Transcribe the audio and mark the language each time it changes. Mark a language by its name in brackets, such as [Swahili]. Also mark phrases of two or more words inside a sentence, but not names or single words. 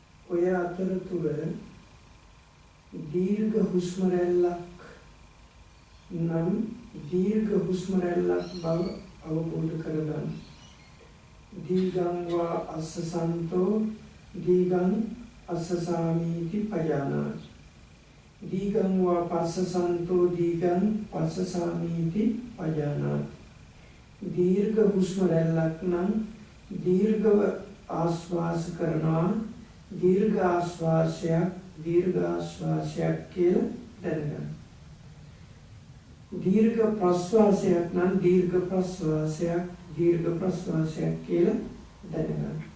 [Sinhala] ඔය අතරතුර දීර්ඝ හුස්ම රැල්ලක් නම් දීර්ඝ හුස්ම රැල්ලක් බව අවබෝධ කරගන්න. [Pali] දීගං වා අස්සසන්තෝ දීගං අස්සසාමීති පජානාති. දීගං වා පස්සසන්තෝ දීගං පස්සසාමීති පජානාති. [Sinhala] දීර්ඝ හුස්ම රැල්ලක් නම් දීර්ඝව ආශ්වාස කරනවා, දීර්ඝ ආශ්වාසයක් කියලා දැනගන්න. දීර්ඝ ප්‍රශ්වාසයක් නම් දීර්ඝ ප්‍රශ්වාසයක් කියලා දැනගන්න.